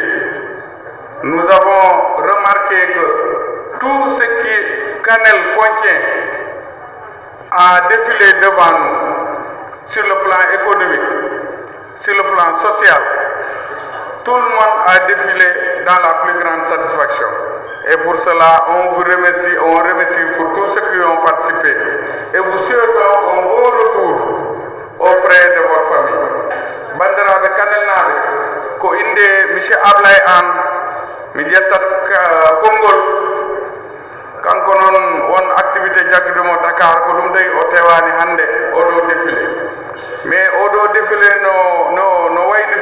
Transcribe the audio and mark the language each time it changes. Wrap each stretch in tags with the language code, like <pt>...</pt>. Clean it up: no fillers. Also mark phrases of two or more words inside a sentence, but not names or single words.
<fr>Nous avons remarqué que tout ce qui Kanel contient a défilé devant nous sur le plan économique, sur le plan social. Tout le monde a défilé dans la plus grande satisfaction. Et pour cela, on vous remercie, on remercie pour tous ceux qui ont participé. Et vous souhaitons un bon retour auprès de votre famille.</fr> <ff>Bandiraɓe Kanel naɓe ko inde monsieur Ablaye Anne mi ƴettat konngol kanko noon won activité jagguɗomo Dakar ko ɗum tawi o tewani hannde oɗo</ff> <fr>défilé mais</fr> <ff>oɗo défilé no wayni</ff>